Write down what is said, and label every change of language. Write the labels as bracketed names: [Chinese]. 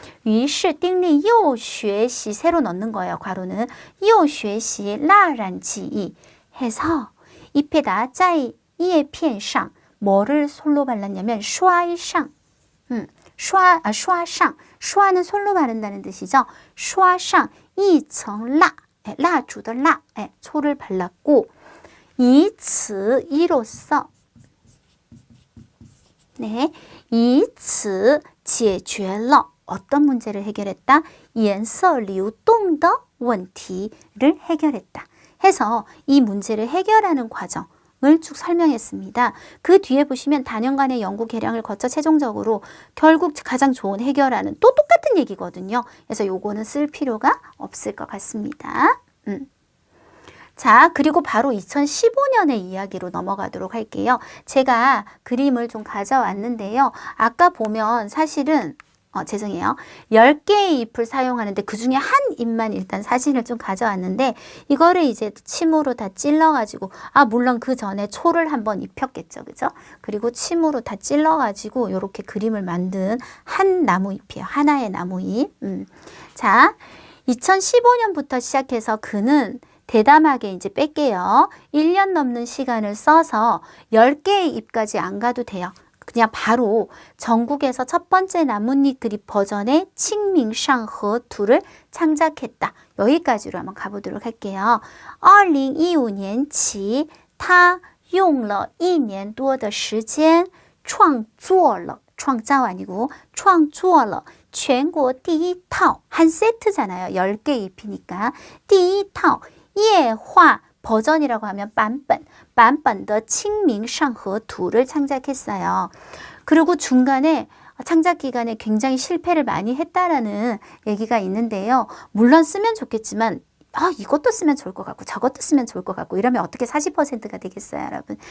[Chinese] 于是丁力又学习 [Korean] 새로 넣는 거예요, 괄호는. [Chinese] 又学习蜡染技艺 [Korean] 해서 잎에다 [Chinese] 在叶片上 [Korean] 뭐를 솔로 발랐냐면 [Chinese] 刷上 刷上 [Korean] 刷는 솔로 바른다는 뜻이죠. [Chinese] 刷上一层蜡 蜡烛的蜡 [Korean] 초를 발랐고 [Chinese] 以此 [Korean] 이로써 네, [Chinese] 以此解决了 [Korean] 어떤 문제를 해결했다? [Chinese] 颜色流动的问题를 [Korean] 해결했다. 해서 이 문제를 해결하는 과정을 쭉 설명했습니다. 그 뒤에 보시면 다년간의 연구 개량을 거쳐 최종적으로 결국 가장 좋은 해결하는 또 똑같은 얘기거든요. 그래서 요거는 쓸 필요가 없을 것 같습니다. 자, 그리고 바로 2015년의 이야기로 넘어가도록 할게요. 제가 그림을 좀 가져왔는데요. 아까 보면 사실은 죄송해요. 10개의 잎을 사용하는데 그 중에 한 잎만 일단 사진을 좀 가져왔는데 이거를 이제 침으로 다 찔러가지고 물론 그 전에 초를 한번 입혔겠죠. 그죠? 그리고 침으로 다 찔러가지고 이렇게 그림을 만든 한 나무잎이에요. 하나의 나무잎. 자, 2015년부터 시작해서 그는 대담하게 이제 뺄게요. 1년 넘는 시간을 써서 10개의 잎까지 안 가도 돼요. 그냥 바로 전국에서 첫 번째 나뭇잎 그립 버전의 칭밍상허 2를 창작했다. 여기까지로 한번 가보도록 할게요. [Chinese] 2015年起他用了1年多的时间创作了 创造 [Korean] 아니고 [Chinese] 创作了 全国第一套 [Korean] 한 세트잖아요. 10개 잎이니까 [Chinese] 第一套液化 [Korean] 버전이라고 하면 [Chinese] 版本的 [Korean] 칭밍상허2를 창작했어요. 그리고 중간에 창작 기간에 굉장히 실패를 많이 했다라는 얘기가 있는데요. 물론 쓰면 좋겠지만 이것도 쓰면 좋을 것 같고 저것도 쓰면 좋을 것 같고 이러면 어떻게 40%가 되겠어요, 여러분.